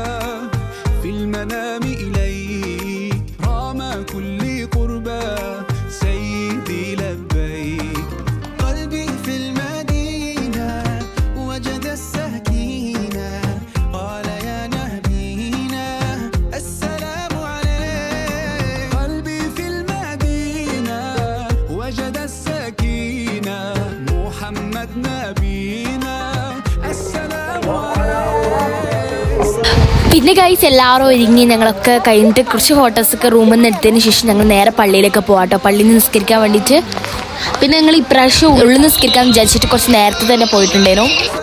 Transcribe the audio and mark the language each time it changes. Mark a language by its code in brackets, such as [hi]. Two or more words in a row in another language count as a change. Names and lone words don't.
[ar] في المنام إليك رام كل قربا سيدي لبيك قلبي في المدينة وجد السكينة قال يا نبينا السلام عليك قلبي في المدينة وجد السكينة محمد نبينا السلام عليك [ml] പിന്നെ ഗൈസ് എല്ലാവരും ഒരുങ്ങി ഞങ്ങളൊക്കെ കഴിഞ്ഞിട്ട് കുറച്ച് ഫോട്ടോസൊക്കെ റൂമിൽ നിന്ന് എടുത്തതിന് ശേഷം ഞങ്ങൾ നേരെ പള്ളിയിലേക്ക് പോകാട്ടോ, പള്ളിയിൽ നിന്ന് നിസ്കരിക്കാൻ വേണ്ടിയിട്ട്. പിന്നെ ഞങ്ങൾ ഇപ്രാവശ്യം ഉള്ളിൽ നിസ്കരിക്കാൻ വിചാരിച്ചിട്ട് കുറച്ച് നേരത്തെ തന്നെ പോയിട്ടുണ്ടായിരുന്നു.